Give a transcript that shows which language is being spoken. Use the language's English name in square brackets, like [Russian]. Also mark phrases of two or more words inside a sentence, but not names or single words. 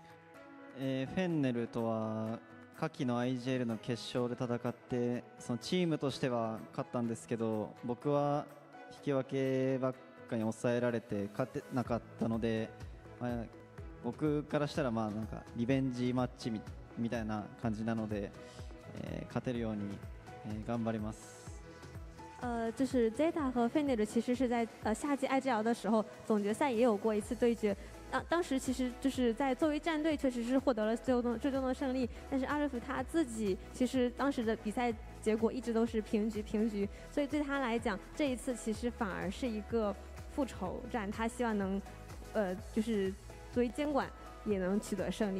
[Japanese] フェンネルとは夏季の IGL の決勝で戦って、そのチームとしては勝ったんですけど、僕は引き分けばっかに抑えられて勝てなかったので、僕からしたらまあなんかリベンジマッチみたいな感じなので、勝てるように、頑張ります。 [Chinese] 就是 Zeta 和 Fenrir 其实是在夏季 IGL 的时候总决赛也有过一次对决，当时其实就是在作为战队确实是获得了最终的胜利，但是阿瑞夫他自己其实当时的比赛结果一直都是平局，所以对他来讲这一次其实反而是一个复仇战，他希望能就是作为监管也能取得胜利。